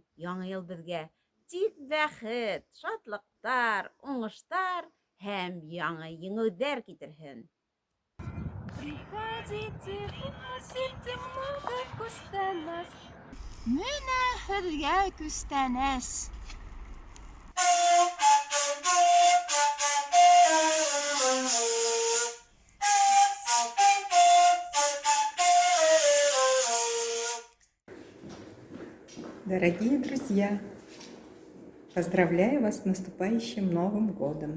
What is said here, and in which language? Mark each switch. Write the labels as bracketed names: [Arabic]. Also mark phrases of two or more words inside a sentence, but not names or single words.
[Bashkir] Яңа ел безгә тик бәхет, шатлыктар, уңыштар һәм яңа еңүләр китерһен. Менә һеҙгә күстәнәс. [Russian] Дорогие друзья, поздравляю вас с наступающим Новым годом.